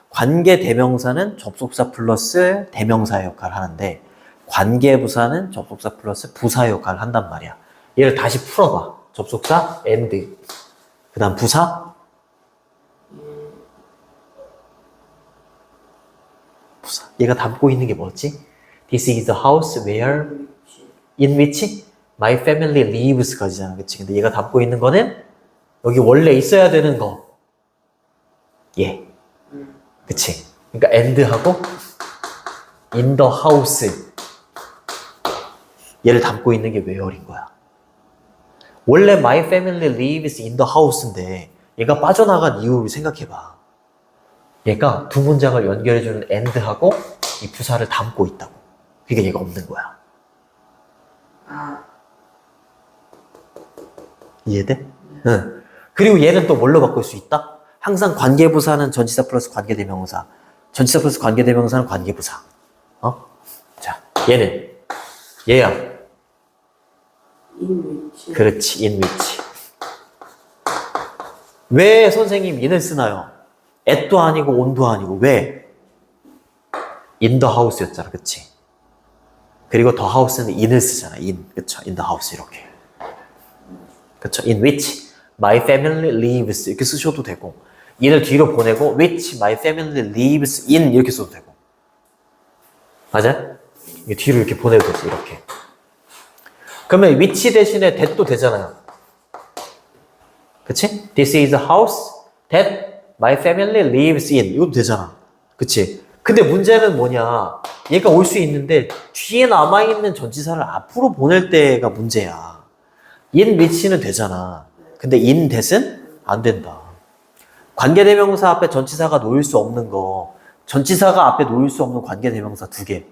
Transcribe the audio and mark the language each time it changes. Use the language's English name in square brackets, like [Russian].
[Korean] 관계 대명사는 접속사 플러스 대명사의 역할을 하는데 관계부사는 접속사 플러스 부사의 역할을 한단 말이야. 얘를 다시 풀어봐. 접속사 and 그 다음 부사 얘가 담고 있는 게 뭐지? [English] This is the house where in which my family lives [Korean] 까지잖아. 그치? 근데 얘가 담고 있는 거는 여기 원래 있어야 되는 거. 그치? 그러니까 and하고 [English] in the house. [Korean] 얘를 담고 있는 게 where인 거야. 원래 [English] my family lives in the house [Korean] 인데 얘가 빠져나간 이유를 생각해봐. 얘가 두 문장을 연결해주는 and하고 이 부사를 담고 있다고. 그러니까 얘가 없는 거야. 이해돼? 응. 그리고 얘는 또 뭘로 바꿀 수 있다? 항상 관계부사는 전치사 플러스 관계대명사. 전치사 플러스 관계대명사는 관계부사. 자, 얘야. [English] in which. [Korean] 그렇지, in which. 왜 선생님 in을 쓰나요? at도 아니고 on도 아니고 왜? in the house였잖아, 그치? 그리고 the house는 in을 쓰잖아, in. 그쵸? [English] in the house [Korean] 이렇게. 그쵸? [English] in which my family lives [Korean] 이렇게 쓰셔도 되고 in을 뒤로 보내고 [English] which my family lives in [Korean] 이렇게 써도 되고 맞아? 이게 뒤로 이렇게 보내도 되지 이렇게. 그러면 which 대신에 that도 되잖아요. 그치? [English] This is a house that my family lives in [Korean] 이것도 되잖아. 그치? 근데 문제는 뭐냐, 얘가 올 수 있는데 뒤에 남아있는 전치사를 앞으로 보낼 때가 문제야. in which는 되잖아. 근데 in that은 안 된다. 관계대명사 앞에 전치사가 놓일 수 없는 거, 전치사가 앞에 놓일 수 없는 관계대명사 두 개.